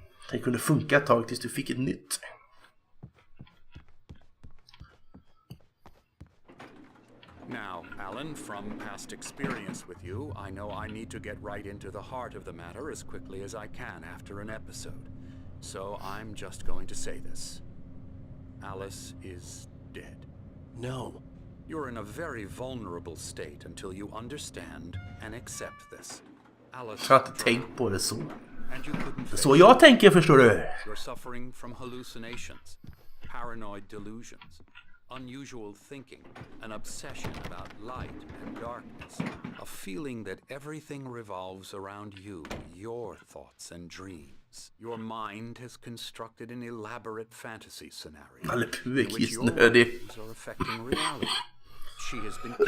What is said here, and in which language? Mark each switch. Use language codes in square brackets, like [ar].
[sv] Det kunde funka ett tag tills du fick ett nytt. [en] Now, Alan, from past experience with you, I know I need to get right into the heart of the matter as quickly as I can after an episode. So I'm just going to say this. Alice is dead. No. You're in a very vulnerable state until you understand and accept this. Alice, [sv] Jag har inte tänkt på det så. [en] and you couldn't [sv] Det är så jag tänker, förstår du. [en] You're suffering from hallucinations. paranoid delusions, unusual thinking, an obsession about light and darkness, a feeling that everything revolves around you, your thoughts and dreams. Your mind has constructed an elaborate fantasy scenario in which your worries are affecting reality. She has been killed.